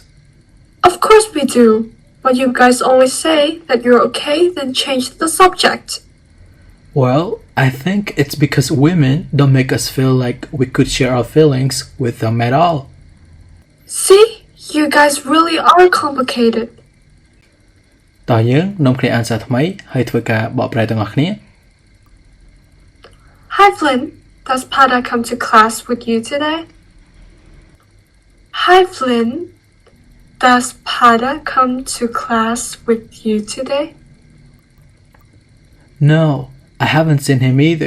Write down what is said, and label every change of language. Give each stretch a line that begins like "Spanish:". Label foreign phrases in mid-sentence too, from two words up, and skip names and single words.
English: Of course we do. But you guys always say that you're okay, then change the subject. Well, I think it's because women don't make us feel like we could share our feelings with them at all. See? You guys really are complicated.
Khmer: តោះយើងនាំគ្នាអានសារថ្មីហើយធ្វើការបកប្រែទាំងអស់គ្នា
English: Hi, Flynn. Does Pada come to class with you today? Hi, Flynn. Does Pada come to class with you today? No, I haven't seen him either.